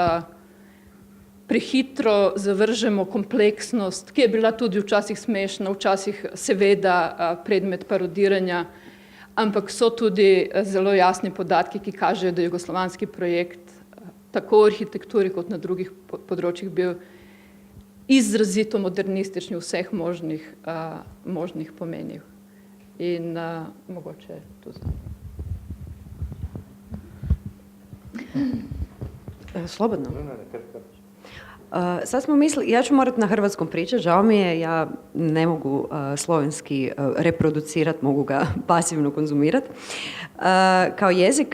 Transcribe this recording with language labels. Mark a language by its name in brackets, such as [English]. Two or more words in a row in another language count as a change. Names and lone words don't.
[Slovenian] prehitro zavržemo kompleksnost, ki je bila tudi včasih smešna, včasih seveda predmet parodiranja, ampak so tudi zelo jasni podatki, ki kažejo, da je jugoslovanski projekt tako v arhitekturi kot na drugih področjih bil izrazito modernistični v vseh možnih pomenih. In mogoče to znam. [Croatian] Slobodno. Sad smo mislili, ja ću morati na hrvatskom pričati, žao mi je, ja ne mogu slovenski reproducirati, mogu ga pasivno konzumirati kao jezik.